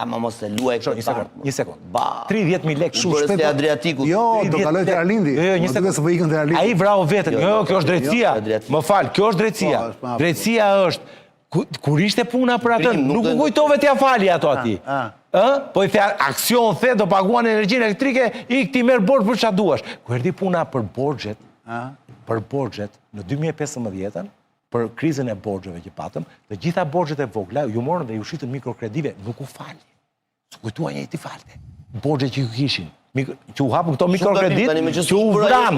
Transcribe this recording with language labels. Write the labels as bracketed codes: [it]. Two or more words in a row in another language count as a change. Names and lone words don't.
[sq] Ja, ma mos e luaj këtë tartë. Një sekund. 30.000 lekë. Shumë shpejt. Adriatiku. Jo, do kaloj te Arlindi. Një sekund. Ai vrau veten. Jo, kjo është drejtësia. Më fal, kjo është drejtësia. Drejtësia është kur ishte puna për atë, nuk u kujtove t'ja fali ato atij. Po i the aksion the do paguan energjinë elektrike, ti merr borxh për çfarë duash. Kur erdhi puna për borxhet në 2015-ën, për krizën e borxheve që patëm, të gjitha borxhet e vogla ju morën dhe ju shitën mikrokredive, nuk u fali. Su kujtua njëri ti falte. Borxhet që ju kishin, që u hapën këto mikrokredit, që u vran.